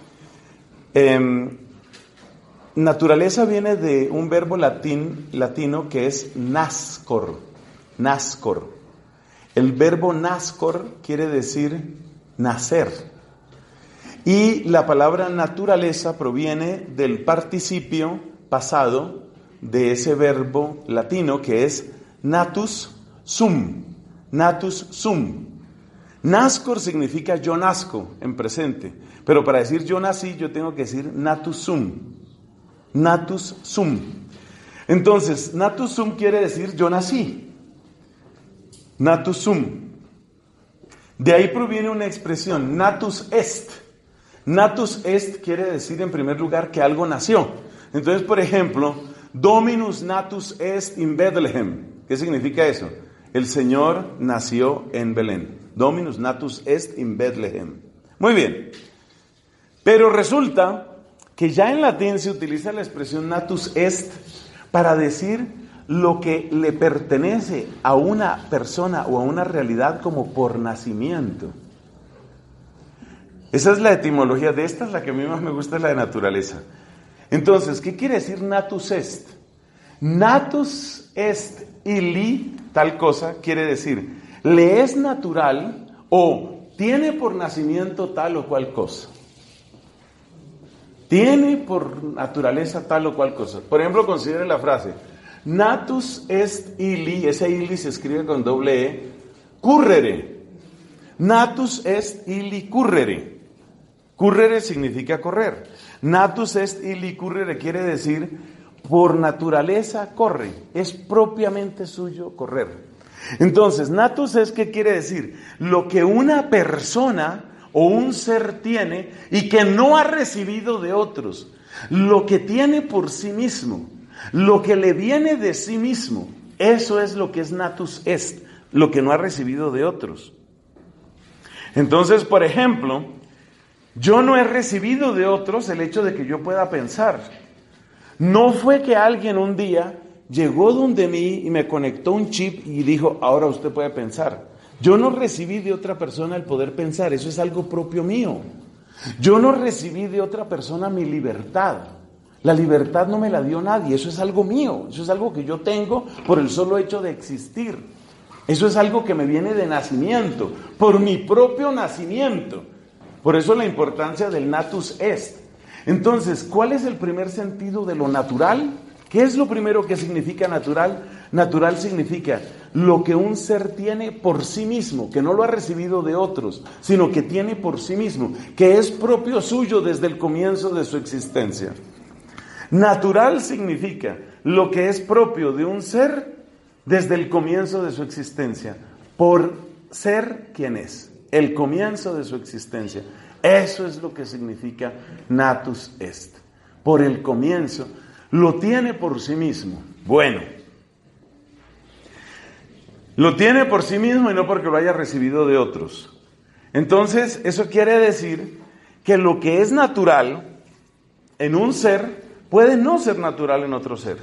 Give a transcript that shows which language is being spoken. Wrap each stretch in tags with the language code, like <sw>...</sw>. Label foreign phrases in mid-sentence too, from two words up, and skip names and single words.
<es>Naturaleza viene de un verbo latino que es nascor. Nascor. El verbo nascor quiere decir nacer. Y la palabra naturaleza proviene del participio pasado de ese verbo latino que es</es> <la>natus sum. Natus sum.</la> <es>Nascor significa yo nazco en presente, pero para decir yo nací yo tengo que decir</es> <la>natus sum. Natus sum.</la> <es>Entonces,</es> <la>natus sum</la> <es>quiere decir yo nací.</es> <la>Natus sum.</la> <es>De ahí proviene una expresión,</es> <la>natus est. Natus est</la> <es>quiere decir en primer lugar que algo nació. Entonces, por ejemplo,</es> <la>Dominus natus est in Bethlehem.</la> <es>¿Qué significa eso? El Señor nació en Belén.</es> <la>Dominus natus est in Bethlehem.</la> <es>Muy bien. Pero resulta que ya en latín se utiliza la expresión</es> <la>natus est</la> <es>para decir lo que le pertenece a una persona o a una realidad como por nacimiento. Esa es la etimología. De esta es la que a mí más me gusta, la de naturaleza. Entonces, ¿qué quiere decir</es> <la>natus est? Natus est illi,</la> <es>tal cosa, quiere decir, le es natural o tiene por nacimiento tal o cual cosa. Tiene por naturaleza tal o cual cosa. Por ejemplo, considere la frase,</es> <la>natus est illi,</la> <es>ese illi se escribe con doble E, currere.</es> <la>Natus est illi currere. Currere</la> <es>significa correr.</es> <la>Natus est illi currere quiere decir, por naturaleza corre, es propiamente suyo correr.</la> <es>Entonces,</es> <la>natus est,</la> <es>¿qué quiere decir? Lo que una persona o un ser tiene y que no ha recibido de otros, lo que tiene por sí mismo, lo que le viene de sí mismo, eso es lo que es</es> <la>natus est,</la> <es>lo que no ha recibido de otros. Entonces, por ejemplo, yo no he recibido de otros el hecho de que yo pueda pensar. No fue que alguien un día llegó donde mí y me conectó un chip y dijo, ahora usted puede pensar. Yo no recibí de otra persona el poder pensar, eso es algo propio mío. Yo no recibí de otra persona mi libertad. La libertad no me la dio nadie, eso es algo mío, eso es algo que yo tengo por el solo hecho de existir. Eso es algo que me viene de nacimiento, por mi propio nacimiento. Por eso la importancia del</es> <la>natus est.</la> <es>Entonces, ¿cuál es el primer sentido de lo natural? ¿Qué es lo primero que significa natural? Natural significa lo que un ser tiene por sí mismo, que no lo ha recibido de otros, sino que tiene por sí mismo, que es propio suyo desde el comienzo de su existencia. Natural significa lo que es propio de un ser desde el comienzo de su existencia, por ser quien es, el comienzo de su existencia. Eso es lo que significa</es> <la>natus est.</la> <es>Por el comienzo, lo tiene por sí mismo. Bueno, lo tiene por sí mismo y no porque lo haya recibido de otros. Entonces, eso quiere decir que lo que es natural en un ser puede no ser natural en otro ser.</es>